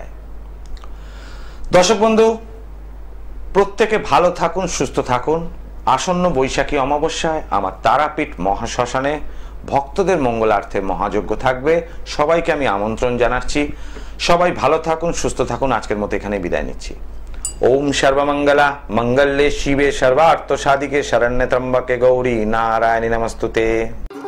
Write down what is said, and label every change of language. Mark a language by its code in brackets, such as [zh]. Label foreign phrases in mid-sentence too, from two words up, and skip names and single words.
[bn] দর্শক বন্ধু, প্রত্যেকে ভালো থাকুন, সুস্থ থাকুন। আসন্ন বৈশাখী অমাবস্যায় আমার তারাপীঠ মহাশ্মশানে ভক্তদের মঙ্গলার্থে মহাযজ্ঞ থাকবে। সবাইকে আমি আমন্ত্রণ জানাচ্ছি। সবাই ভালো থাকুন, সুস্থ থাকুন। আজকের মতো এখানে বিদায় নিচ্ছি। [sa] ওম সর্বমঙ্গলা মঙ্গলে শিবে সর্বার্থ সাধিকে শরণ্যে ত্র্যম্বকে গৌরী নারায়ণী নমস্তুতে।